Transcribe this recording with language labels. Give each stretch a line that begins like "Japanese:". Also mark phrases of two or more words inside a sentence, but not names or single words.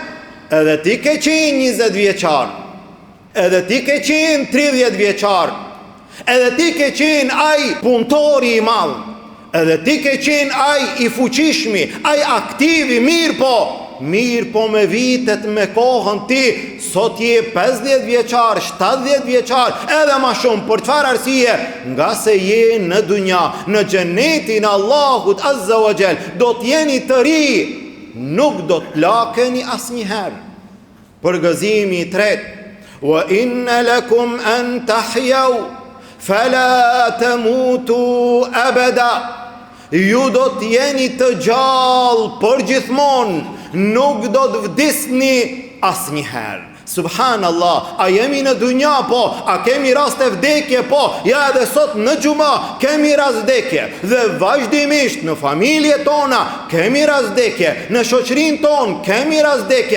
Albanian: Edhe ti ke qenë 20 vjeçar, edhe ti ke qenë 30 vjeçar, edhe ti ke qenë ai punëtori i madh, edhe ti ke qenë ai i fuqishmi, ai aktivi, mirë po me vitet, me kohën ti, sot je 50 vjeçar, 70 vjeçar, edhe ma shumë. Për çfarë arsye? Nga se je në dunja, në xhenetin e Allahut
Arabic: عز وجل,
Albanian: do të jeni të ri, nuk do të plakeni asnjëherë. Përgëzimi i tretë:
Arabic: وإن لكم أن تحيوا فلا تموتوا أبدا.
Albanian: Ju do të jeni të gjallë përgjithmonë, nuk do të vdisni asnjëherë. Subhanallah, a jemi në dunja po, a kemi rast e vdekje po, ja edhe sot në xhuma kemi rast vdekje, dhe vazhdimisht në familje tona kemi rast vdekje, në shoqërinë tonë kemi rast vdekje.